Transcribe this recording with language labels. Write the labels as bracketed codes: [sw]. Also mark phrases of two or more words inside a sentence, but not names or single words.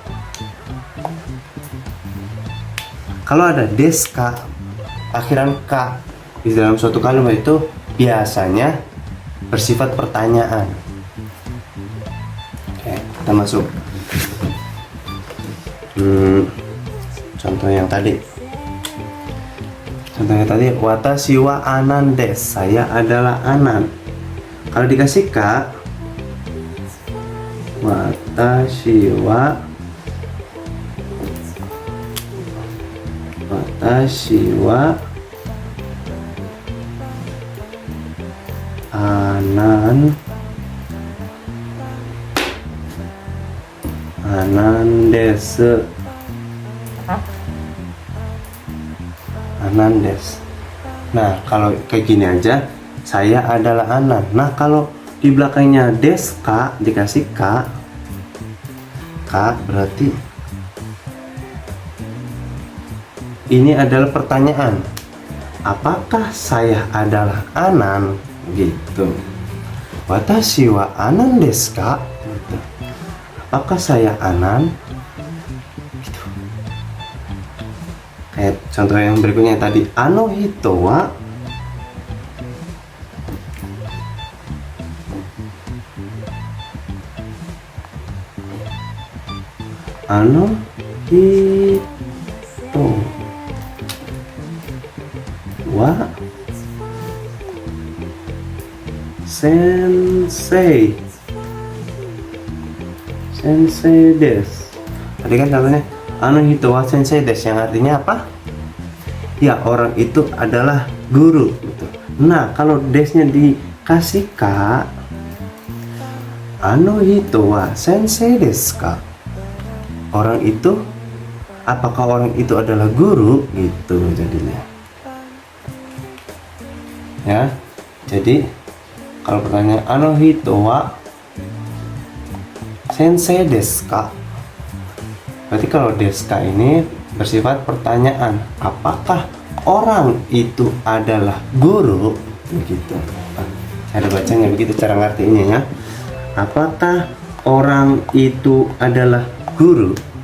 [id] Kalau ada deska akhiran ka di dalam suatu kalimat itu biasanya bersifat pertanyaan. Oke, kita masuk. Contoh yang tadi. Contohnya tadi, [ja] 私はアナンです, [id] saya adalah anan. Kalau dikasih ka, [ja] 私はアナンです. アナンです. [id] Nah, kalau kayak gini aja, saya adalah anan. Nah, kalau di belakangnya deska dikasih ka berarti ini adalah pertanyaan. Apakah saya adalah anan? Gitu. [ja] 私はアナンですか? [id] Gitu. Apakah saya anan? Gitu. Kayak contoh yang berikutnya tadi, [ja] あの人はあの人は先生です. [id] Tadi kan katanya [ja] あの人は先生です, [id] yang artinya apa? Ya, orang itu adalah guru gitu. Nah, kalau desnya dikasih ka, [ja] あの人は先生ですか, [id] orang itu, apakah orang itu adalah guru gitu jadinya. Ya, jadi kalau pertanyaan [ja] あの人は先生ですか, [id] berarti kalau [ja] ですか [id] ini bersifat pertanyaan, apakah orang itu adalah guru begitu. Cara bacanya begitu, cara ngertiinnya ya. Apakah orang itu adalah guru?